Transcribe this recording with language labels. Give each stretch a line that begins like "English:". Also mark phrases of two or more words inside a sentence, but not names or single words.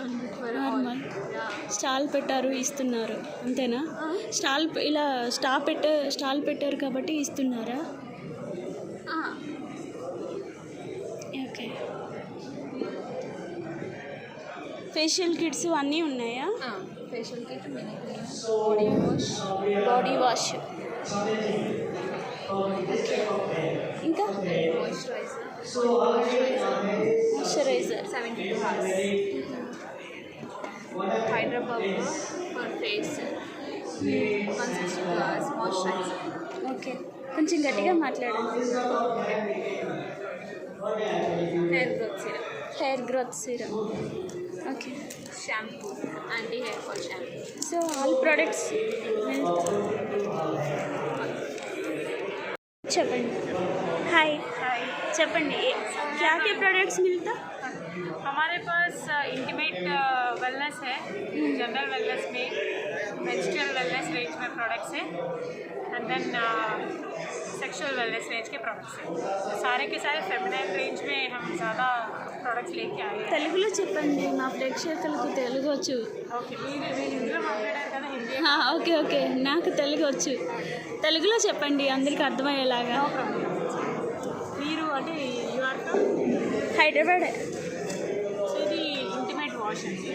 Telugu: నార్మల్ స్టాల్ పెట్టారు ఇస్తున్నారు అంతేనా ఇలా స్టాల్ పెట్టారు కాబట్టి ఇస్తున్నారా ఓకే
English: facial kits
Telugu: అన్నీ ఉన్నాయా
English: facial kit mini cleanup
Telugu: బాడీ వాష్ ఇంకా मॉइस्चराइजर మాయిశ్చరైజర్
English: 72 hours hydra powder for face 162 hours moisturizer
Telugu: ఓకే కొంచెం గట్టిగా మాట్లాడండి
English: hair growth serum hair growth serum okay shampoo anti hair fall shampoo
Telugu: సో
English: all products
Telugu: చెప్పండి హాయ్ చెప్పండి
Hindi: क्या क्या प्रोडक्ट्स मिलता हमारे पास
English: intimate wellness
Hindi: है,
English: general wellness
Hindi: में,
English: vegital wellness range
Hindi: में प्रोडक्ट्स हैं
English: and then sexual wellness range
Hindi: के प्रोडक्ट्स हैं. सारे के सारे
English: feminine range
Hindi: में हम ज़्यादा प्रोडक्ट्स लेके आए हैं.
Telugu: తెలుగులో చెప్పండి మా ప్రేక్షకులకు తెలుగు వచ్చు ఓకే మీరు హిందీలో మాట్లాడారు కదా, హిందీ ఓకే ఓకే నాకు తెలుగు వచ్చు తెలుగులో చెప్పండి అందరికీ అర్థమయ్యేలాగా మీరు అంటే
English: you're from
Telugu: హైదరాబాద్ సో ఇది
English: intimate wash
Telugu: అండి.